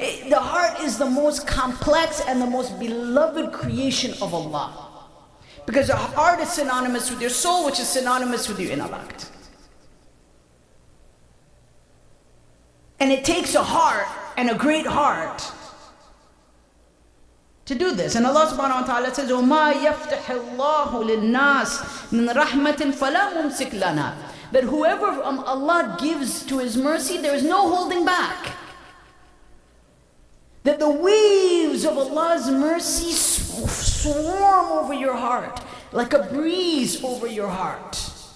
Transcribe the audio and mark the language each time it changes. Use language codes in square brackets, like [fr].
[en] The heart is the most complex and the most beloved creation of Allah. Because the heart is synonymous with your soul, which is synonymous with your intellect. And it takes a heart, and a great heart, to do this. And Allah subhanahu wa ta'ala says, [ar] وَمَا يَفْتَحِ اللَّهُ لِلنَّاسِ مِنْ رَحْمَةٍ فَلَا مُمْسِكْ لَنَا. [en] That whoever Allah gives to His mercy, there is no holding back. That the waves of Allah's mercy swarm over your heart, like a breeze over your heart.